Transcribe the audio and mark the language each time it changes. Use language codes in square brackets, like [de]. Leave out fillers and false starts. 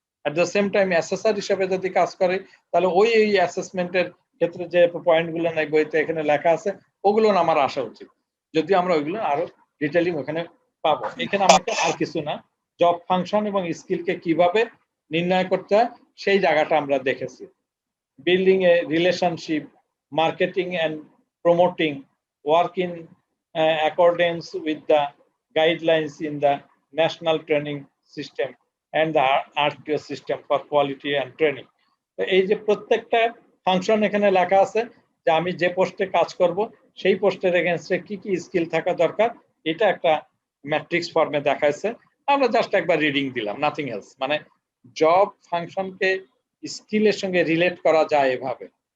[en] at the same time [bn] assessor হিসেবে যদি কাজ করি, তাহলে ওই অ্যাসেসমেন্টের ক্ষেত্রে যে পয়েন্টগুলো নাই বইতে এখানে লেখা আছে, ওগুলো আমার আসা উচিত। যদি আমরা ওইগুলো আরো ডিটেইলিং ওখানে পাবো। এখানে আমাকে আর কিছু না, জব ফাংশন এবং স্কিলকে কিভাবে নির্ণয় করতে হয় সেই জায়গাটা আমরা দেখেছি। [en] Building a relationship, marketing and promoting, work in accordance with the guidelines in the national training system and the RTO system for quality and training. [bn] তো এই যে প্রত্যেকটা ফাংশন এখানে লেখা আছে যে আমি যে পোস্টে কাজ করব সেই পোস্টের এগেইনস্টে কি কি স্কিল থাকা দরকার, এটা একটা ম্যাট্রিক্স ফর্মে দেখাইছে। আমরা জাস্ট একবার রিডিং দিলাম, [en] Nothing else. [bn] মানে জব ফাংশনকে স্কিলের সঙ্গে রিলেট করা যায় এভাবে।